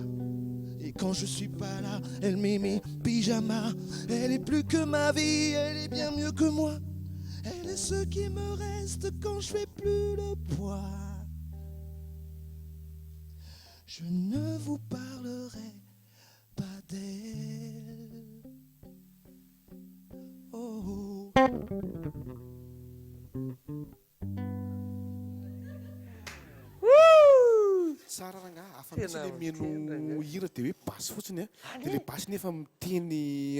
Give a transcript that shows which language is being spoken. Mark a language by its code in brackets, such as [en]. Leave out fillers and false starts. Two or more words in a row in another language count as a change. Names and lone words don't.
[fr] Et quand je suis pas là, elle met mes pyjamas. Elle est plus que ma vie, elle est bien mieux que moi. Elle est ce qui me reste quand je fais plus le poids. Je ne vous parlerai pas d'elle. Oh. [mg] Tsara ranga afa mitsy le mihaino hira dia hoe basy fotsiny a dia le basy nefa miteny